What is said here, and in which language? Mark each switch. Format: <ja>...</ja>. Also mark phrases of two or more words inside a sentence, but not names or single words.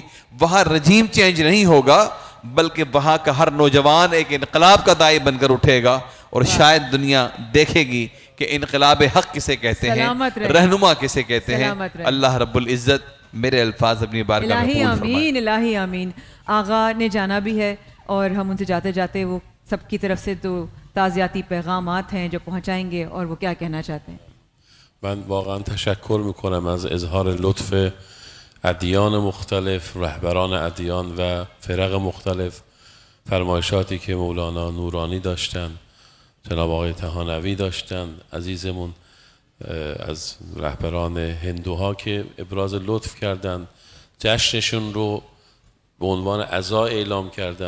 <ur>وہاں رجیم چینج نہیں ہوگا, بلکہ وہاں کا ہر نوجوان ایک انقلاب کا داعی بن کر اٹھے گا, اور شاید دنیا دیکھے گی کہ انقلاب حق کسے کہتے ہیں, رہنما کسے کہتے ہیں. اللہ رب العزت میرے الفاظ اپنی بارگاہ میں قبول فرمائے. آمین, الہی آمین. آغا نے جانا بھی ہے اور ہم ان سے جاتے جاتے وہ سب کی طرف سے تو تعزیاتی پیغامات ہیں جو پہنچائیں گے, اور وہ کیا کہنا چاہتے ہیں؟</ur> <fa>من واقعا تشکر میکنم از اظهار لطف ادیان مختلف, رهبران ادیان و فرق مختلف, فرمایشاتی که مولانا نورانی داشتن, جناب آقای طحانوی داشتن عزیزمون, از رهبران هندوها که ابراز لطف کردن, جشنشون رو به عنوان عزا اعلام کردن.</fa>